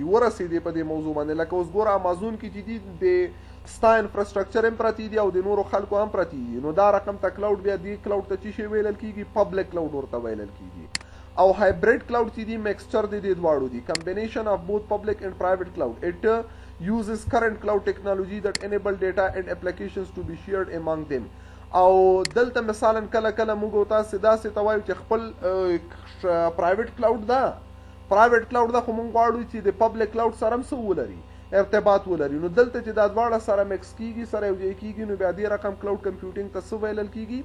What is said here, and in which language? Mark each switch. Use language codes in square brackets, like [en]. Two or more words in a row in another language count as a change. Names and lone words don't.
[ps] ورسېدې په دې موضوع باندې لکه اوس ګوره امازون کې چې دي د ستا انفراستراکچر هم پرتی دي او د نورو خلکو هم پرتی دي. نو دا رقم ته کلاود بیا دی کلاود ته چې شی ویلل کیږي؟ [en] public cloud [ps] ورته ویلل کیږي. او [en] hybrid cloud [ps] چې دي میکسچر دی د دواړو دي. [en] combination of both public and private cloud. اٹ uses current cloud technology that enable data and applications to be shared among them. [ps] او دلته مثلا کله کله موږ تاسو داسې ته وایو چې خپل [en] private cloud [ps] ده، [en] private cloud [ps] ده خو موږ غواړو چې د [en] public cloud [ps] سره هم څه ولري، ارتباط ولري. نو دلته چې دا دواړه سره مکس کیږي، سره یو ځای کیږي، نو بیا دې رقم [en] cloud computing [ps] ته څه ویلل کیږي؟